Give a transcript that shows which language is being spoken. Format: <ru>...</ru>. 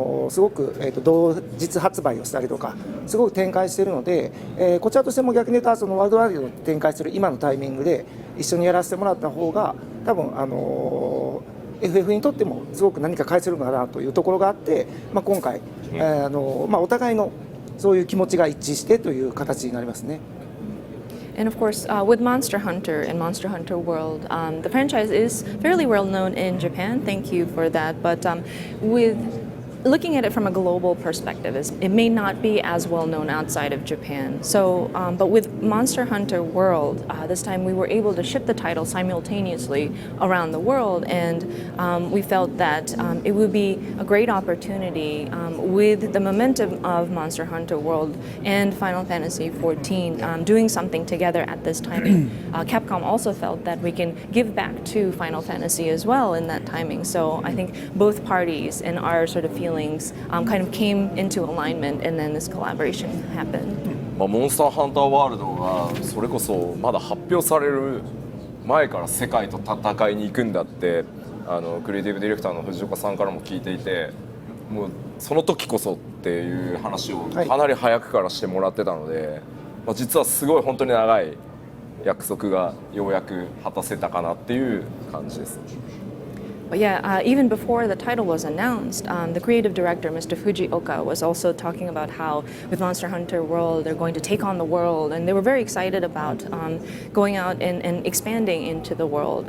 <ja>すごく同日発売をしたりとかすごく展開しているので、こちらとしても逆に言うとそのワールドワイドで展開する今のタイミングで一緒にやらせてもらった方が多分FF にとってもすごく何か返せるのかなというところがあって、今回、お互いのそういう気持ちが一致してという形になりますね。</ja> <en>And of course, with Monster Hunter and Monster Hunter World, the franchise is fairly well known in Japan. Thank you for that. But with looking at it from a global perspective, it may not be as well known outside of Japan. So, but with Monster Hunter World, this time we were able to ship the title simultaneously around the world, and we felt that it would be a great opportunity with the momentum of Monster Hunter World and Final Fantasy XIV doing something together at this timing. Capcom also felt that we can give back to Final Fantasy as well in that timing. So I think both parties and our sort of feelings kind of came into alignment, and then this collaboration happened.</en> <ja>モンスターハンターワールドがそれこそまだ発表される前から世界と戦いに行くんだってクリエイティブディレクターの藤岡さんからも聞いていて、もうその時こそっていう話をかなり早くからしてもらってたので、実はすごい本当に長い約束がようやく果たせたかなっていう感じです。</ja> <en>But yeah, even before the title was announced, the creative director, Mr. Fujioka, was also talking about how with Monster Hunter World, they're going to take on the world, and they were very excited about going out and expanding into the world.</en>